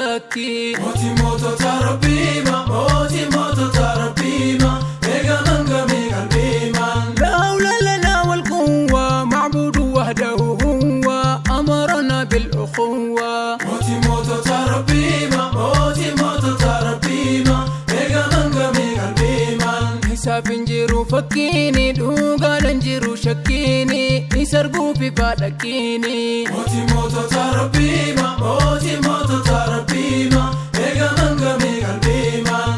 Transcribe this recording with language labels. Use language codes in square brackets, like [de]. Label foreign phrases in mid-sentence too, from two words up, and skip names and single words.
[om] Mootii mootota Rabbii ma, mootii mootota Rabbii ma, eega mangami qalbii ma. [ar] لا حول لنا والقوة معبود وحده هو أمرنا بالأخوة. [om] Mootii mootota Rabbii ma, mootii mootota Rabbii ma, eega mangami qalbii ma. Isaaf hin jiru fakkiini, dhugaadhaan jiru shakkiini, isa arguuf ifa miskiini. Mootii mootota Rabbii ma, mootii mootota Rabbii ma, eega mangami qalbii ma.